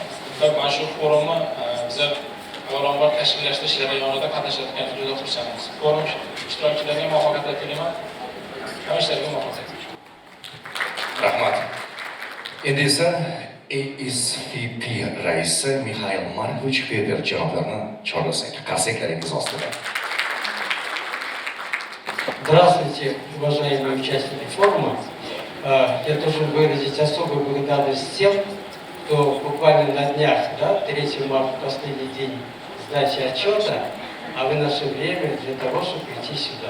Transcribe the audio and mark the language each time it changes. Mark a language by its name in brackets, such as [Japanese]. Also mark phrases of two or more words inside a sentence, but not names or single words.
[Uzbek] Va mana shu forumni bizlar avvalambor tashkillashtirish jarayonida qatnashayotgan juda xursandmiz. Forum ishtirokchilariga muvaffaqiyatlar tilayman. Hamma ishlarga muvaffaqiyat. Rahmat. Endi esa ASVP raisi Mikhail Markovich Feber janoblarini chorlasak. Qarsaklaringiz ostida. [Russian] Здравствуйте, уважаемые участники форума. Я должен выразить особую благодарность тем, кто буквально на днях, 3 марта, последний день сдачи отчета, а вы нашли время для того, чтобы прийти сюда.